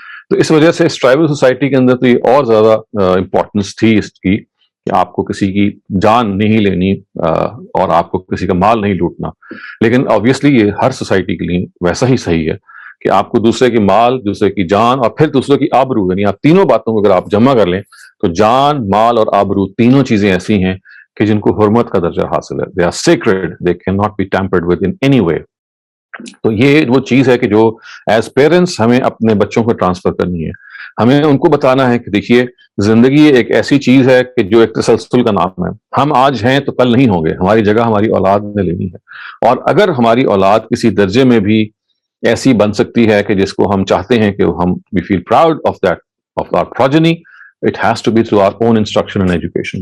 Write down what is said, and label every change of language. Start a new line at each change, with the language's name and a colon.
Urdu: تو اس وجہ سے اس ٹرائبل سوسائٹی کے اندر تو یہ اور زیادہ امپورٹنس تھی اس کی کہ آپ کو کسی کی جان نہیں لینی اور آپ کو کسی کا مال نہیں لوٹنا. لیکن آبویسلی یہ ہر سوسائٹی کے لیے ویسا ہی صحیح ہے کہ آپ کو دوسرے کی مال، دوسرے کی جان اور پھر دوسرے کی آبرو، یعنی آپ تینوں باتوں کو اگر آپ جمع کر لیں تو جان، مال اور آبرو تینوں چیزیں ایسی ہیں کہ جن کو حرمت کا درجہ حاصل ہے.
English: they are sacred, they cannot be tampered with in any way.
Urdu: تو یہ وہ چیز ہے کہ جو ایز پیرنٹس ہمیں اپنے بچوں کو ٹرانسفر کرنی ہے. ہمیں ان کو بتانا ہے کہ دیکھیے زندگی ایک ایسی چیز ہے کہ جو ایک تسلسل کا نام ہے. ہم آج ہیں تو کل نہیں ہوں گے، ہماری جگہ ہماری اولاد نے لینی ہے. اور اگر ہماری اولاد کسی درجے میں بھی ایسی بن سکتی ہے کہ جس کو ہم چاہتے ہیں کہ ہم
English: We feel proud of that of our progeny, it has to be through our own instruction and education.